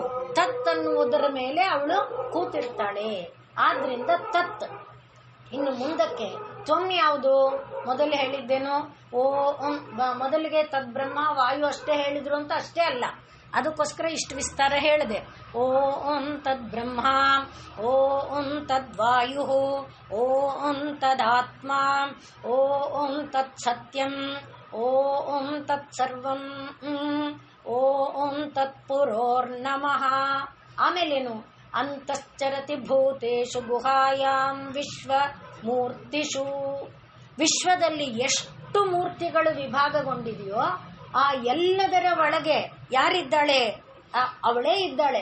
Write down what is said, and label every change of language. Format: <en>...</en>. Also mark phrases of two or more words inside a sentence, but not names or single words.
<kn>ತತ್ ಅನ್ನುವುದರ ಮೇಲೆ ಅವಳು ಕೂತಿರ್ತಾಳೆ. ಆದ್ರಿಂದ ತತ್. ಇನ್ನು ಮುಂದಕ್ಕೆ ತ್ವಂ ಯಾವುದು? ಮೊದಲು ಹೇಳಿದ್ದೇನು, ಮೊದಲಿಗೆ</kn> <sa>ತದ್ ಬ್ರಹ್ಮ ವಾಯು</sa> <kn>ಅಷ್ಟೇ ಹೇಳಿದ್ರು ಅಂತ ಅಷ್ಟೇ ಅಲ್ಲ, ಅದಕ್ಕೋಸ್ಕರ ಇಷ್ಟು ವಿಸ್ತಾರ ಹೇಳಿದೆ.</kn> <sa>ಓಂ ತದ್ ಬ್ರಹ್ಮ, ಓಂ ತದ್ವಾಯು, ಓಂ ತದಾತ್ಮ, ಓಂ ತತ್ ಸತ್ಯಂ, ಓಂ ತತ್ ಸರ್ವಂ, ಓಂ ತತ್ ಪುರೋರ್ನಮಃ. ಆಮೇಲೇನು? ಅಂತಶ್ಚರತಿ ಭೂತೇಷು ಗುಹಾಯಾಂ ವಿಶ್ವ ಮೂರ್ತಿಷು.</sa> <kn>ವಿಶ್ವದಲ್ಲಿ ಎಷ್ಟು ಮೂರ್ತಿಗಳು ವಿಭಾಗಗೊಂಡಿದೆಯೋ ಆ ಎಲ್ಲದರ ಒಳಗೆ ಯಾರಿದ್ದಾಳೆ? ಅವಳೇ ಇದ್ದಾಳೆ.</kn>